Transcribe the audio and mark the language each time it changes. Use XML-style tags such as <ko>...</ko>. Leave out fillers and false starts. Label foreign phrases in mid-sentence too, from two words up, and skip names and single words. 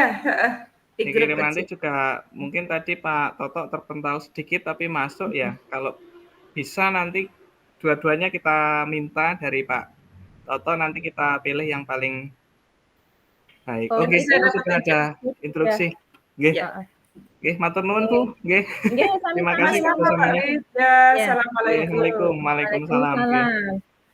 <id>Dikirim nanti juga mungkin tadi Pak Toto terpental sedikit tapi masuk ya. Kalau bisa nanti dua-duanya kita minta dari Pak Toto nanti kita pilih yang paling baik. Oke, sudah ada instruksi.</id> <jv>Nggih. Nggih, matur nuwun Bu. Nggih.</jv> <id>Terima kasih kesempatannya. Assalamualaikum. Waalaikumsalam.</id>